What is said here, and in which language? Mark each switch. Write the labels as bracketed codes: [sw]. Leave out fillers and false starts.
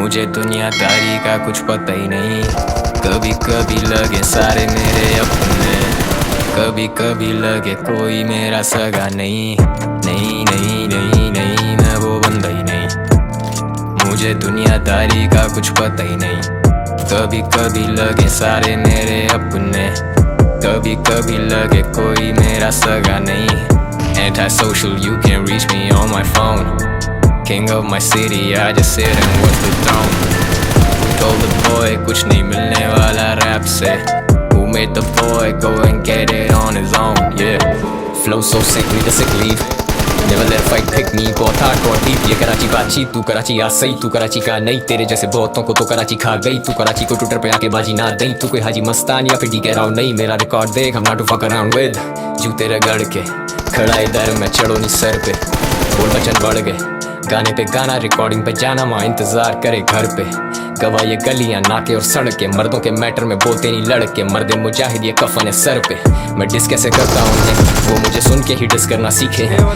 [hi] मुझे दुनियादारी का कुछ पता ही नहीं। कभी कभी लगे सारे मेरे अपने, कभी कभी लगे कोई मेरा सगा नहीं। नहीं नहीं नहीं नहीं, मैं वो बंदा ही नहीं। मुझे दुनियादारी का कुछ पता ही नहीं। कभी कभी लगे सारे मेरे अपने, कभी कभी लगे कोई मेरा सगा नहीं। [en] Antisocial, you can reach me on my phone. King of my city, I just sit and watch the throne. Who told the boy [hi] कुछ नहीं मिलने वाला [en] rap से? Who made the boy go and get it on his own? Yeah. Flow so sick, need a sick leave. Never let a fight pick me. [hi] बहुत [en] hardcore deep. [hi] ये कराची बातचीत, तू कराची आ सही, तू कराची का नहीं। तेरे जैसे बहुतों को तो कराची खा गई। तू कराची को ट्विटर पे आके बाजी ना दई। तू कोई हाजी मस्तान या फिर डी के राउंड नहीं। मेरा रिकॉर्ड देख, [en] I'm not to fuck around with. [hi] जूते रगड़ के खड़ा इधर मैं चढ़ो नहीं सर पे। बोल बचन बढ़ गए, गाने पे गाना, रिकॉर्डिंग पे जाना, माँ इंतजार करे घर पे। गवा ये गलियां नाके और सड़के, मर्दों के मैटर में बोलते नहीं लड़के। मर्दे मुजाहिद ये कफन है सर पे। मैं डिस कैसे करता हूँ उन्हें, वो मुझे सुन के ही डिस करना सीखे हैं।